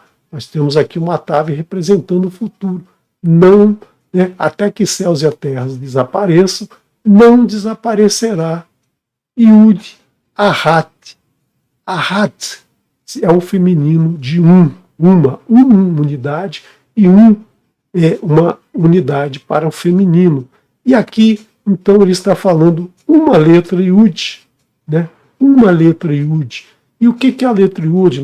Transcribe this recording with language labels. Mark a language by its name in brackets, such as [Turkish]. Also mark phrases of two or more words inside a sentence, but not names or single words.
[Portuguese] Nós temos aqui uma tave representando o futuro. Não, né, até que céus e a terra desapareçam, não desaparecerá. [Hebrew] יוד, אחת. [Portuguese] Ahat é o feminino de uma unidade, e uma unidade para o feminino. E aqui, então, ele está falando uma letra Yud, né? Uma letra Yud. E o que é a letra Yud?